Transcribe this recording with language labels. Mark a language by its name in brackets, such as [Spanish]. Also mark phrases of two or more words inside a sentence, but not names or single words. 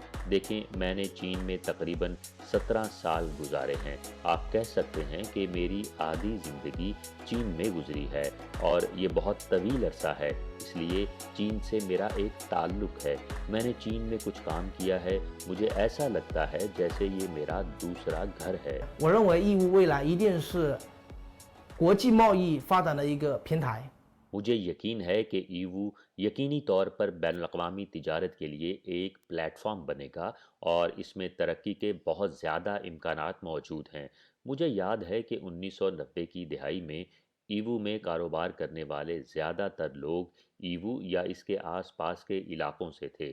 [Urdu] دیکھیں، میں نے چین میں تقریباً 17 سال گزارے ہیں. آپ کہہ سکتے ہیں کہ میری آدھی زندگی چین میں گزری ہے اور یہ بہت طویل عرصہ ہے، اس لیے چین سے میرا ایک تعلق ہے. میں نے چین میں کچھ کام کیا ہے۔ مجھے ایسا لگتا ہے جیسے یہ میرا دوسرا گھر ہے. [Chinese] 我认为义乌未来一定是国际贸易发展的一个平台。 [Urdu] مجھے یقین ہے کہ ایوو یقینی طور پر بین الاقوامی تجارت کے لیے ایک پلیٹ فارم بنے گا اور اس میں ترقی کے بہت زیادہ امکانات موجود ہیں. مجھے یاد ہے کہ 1990 کی دہائی میں ایوو میں کاروبار کرنے والے زیادہ تر لوگ ایوو یا اس کے آس پاس کے علاقوں سے تھے.